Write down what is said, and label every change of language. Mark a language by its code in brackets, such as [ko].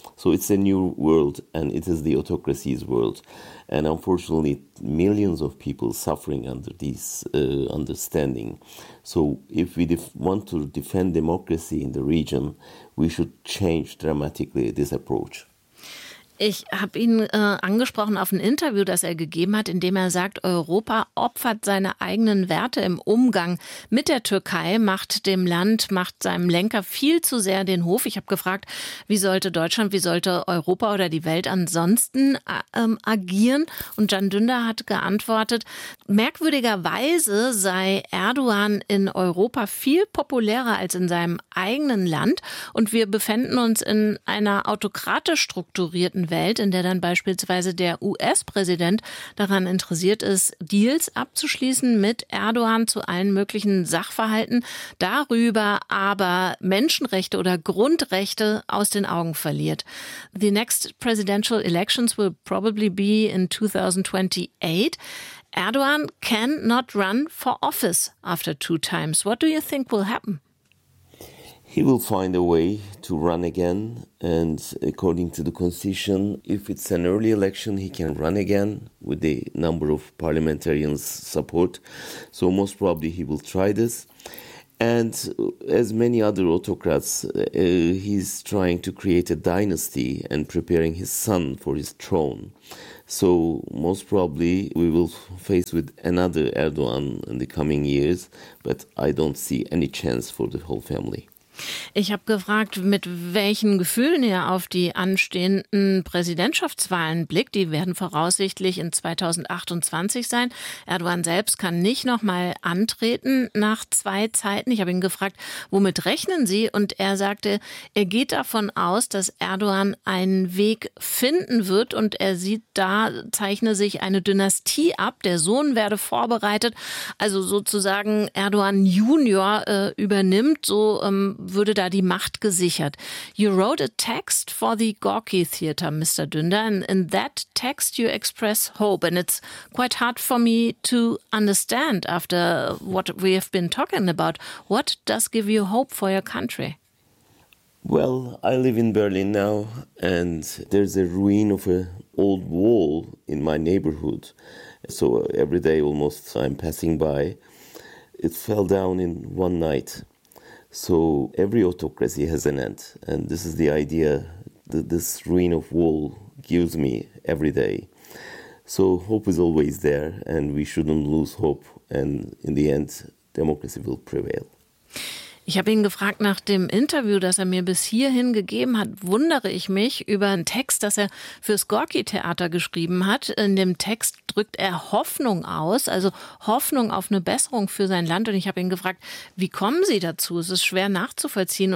[en] So it's a new world, and it is the autocracy's world. And unfortunately, millions of people suffering under this understanding. So if we want to defend democracy in the region, we should change dramatically this approach. [de] Ich habe ihn angesprochen auf ein Interview, das er gegeben hat, in dem er sagt, Europa opfert seine eigenen Werte im Umgang mit der Türkei, macht dem Land, macht seinem Lenker viel zu sehr den Hof. Ich habe gefragt, wie sollte Deutschland, wie sollte Europa oder die Welt ansonsten agieren? Und Can Dündar hat geantwortet, merkwürdigerweise sei Erdogan in Europa viel populärer als in seinem eigenen Land und wir befänden uns in einer autokratisch strukturierten Welt, in der dann beispielsweise der US-Präsident daran interessiert ist, Deals abzuschließen mit Erdogan zu allen möglichen Sachverhalten, darüber aber Menschenrechte oder Grundrechte aus den Augen verliert. [en] The next presidential elections will probably be in 2028. Erdogan cannot run for office after 2 times. What do you think will happen? He will find a way to run again, and according to the constitution, if it's an early election, he can run again with the number of parliamentarians' support. So most probably he will try this. And as many other autocrats, he's trying to create a dynasty and preparing his son for his throne. So most probably we will face with another Erdogan in the coming years, but I don't see any chance for the whole family. [de] Ich habe gefragt, mit welchen Gefühlen er auf die anstehenden Präsidentschaftswahlen blickt. Die werden voraussichtlich in 2028 sein. Erdogan selbst kann nicht nochmal antreten nach 2 Zeiten. Ich habe ihn gefragt, womit rechnen Sie? Und er sagte, er geht davon aus, dass Erdogan einen Weg finden wird. Und er sieht, da zeichne sich eine Dynastie ab. Der Sohn werde vorbereitet. Also sozusagen Erdogan Junior übernimmt, so würde da die Macht gesichert. [en] You wrote a text for the Gorky Theater, Mr. Dündar, and in that text you express hope. And it's quite hard for me to understand after what we have been talking about. What does give you hope for your country? Well, I live in Berlin now, and there's a ruin of an old wall in my neighborhood. So every day almost I'm passing by. It fell down in one night. So every autocracy has an end, and this is the idea that this ruin of wall gives me every day. So hope is always there, and we shouldn't lose hope, and in the end, democracy will prevail. [de] Ich habe ihn gefragt nach dem Interview, das er mir bis hierhin gegeben hat, wundere ich mich über einen Text, das er fürs Gorki-Theater geschrieben hat. In dem Text drückt er Hoffnung aus, also Hoffnung auf eine Besserung für sein Land. Und ich habe ihn gefragt, wie kommen Sie dazu? Es ist schwer nachzuvollziehen.